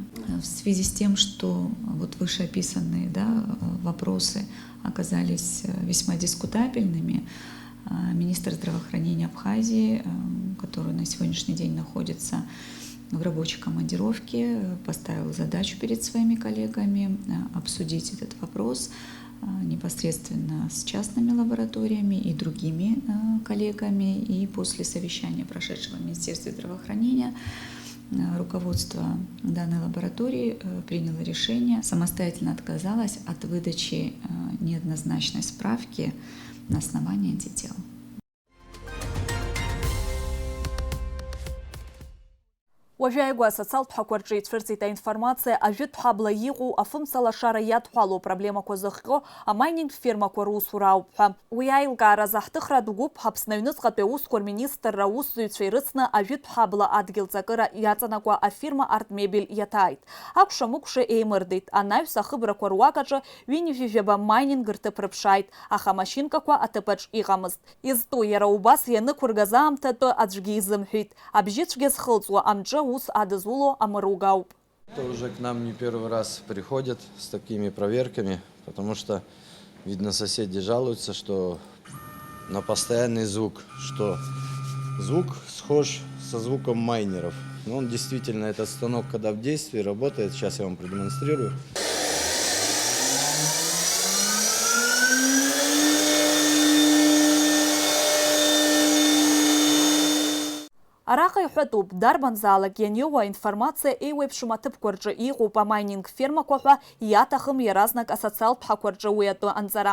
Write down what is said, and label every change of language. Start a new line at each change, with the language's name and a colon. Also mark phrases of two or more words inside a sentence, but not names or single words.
Russian: В связи с тем, что вот вышеописанные вопросы оказались весьма дискутабельными, министр здравоохранения Абхазии, который на сегодняшний день находится в рабочей командировке, поставил задачу перед своими коллегами обсудить этот вопрос непосредственно с частными лабораториями и другими коллегами. И после совещания, прошедшего в Министерстве здравоохранения, руководство данной лаборатории приняло решение, самостоятельно отказалось от выдачи неоднозначной справки на основании антител.
Abkhazian: Уажәаигәа асоциалтә ҳәақәа ицәырҵит аинформациа ажәытә ҳабла иҟоу афымцалашара иадҳәалоу проблемақәа зыхҟьо амайнинг фирмақәа русура ауп ҳәа. Уи аилкааразы ҳҭыхра дугәуп Аԥсны Аҩныҵҟатәи аусқәа рминистрра аусзуҩцәа ирыцны ажәытә ҳабла адгьылҵакыра иаҵанакуа афирма Артмебель иаҭааит. Акәша-мыкәша еимырдеит. Анаҩс ахыбрақәа руакаҿы ҩынҩажәижәаба майнинг рҭыԥ рыԥшааит, аха амашьынкақәа аҭыԥаҿ иҟамызт. Изтәу иара убас ианықәыргаз аамҭатәы аӡәгьы изымҳәеит. Абжьыцәгьа зхылҵуа амҿы ус адызуло амыруга ауп.
Russian: Уже к нам не первый раз приходят с такими проверками, потому что, видно, соседи жалуются, что на постоянный звук, что звук схож со звуком майнеров. Но он действительно, этот станок, когда в действии работает, сейчас я вам продемонстрирую.
Abkhazian: Араҟа иҳәатәуп, дарбанзаалак ианиоуа аинформациа еиуеиԥшым аҭыԥқәа рҿы иҟоуп амайнинг фирмақәа ҳәа иаҭахым иаразнак асоциалтә ҳәақәа рҿы уи атәы анҵара.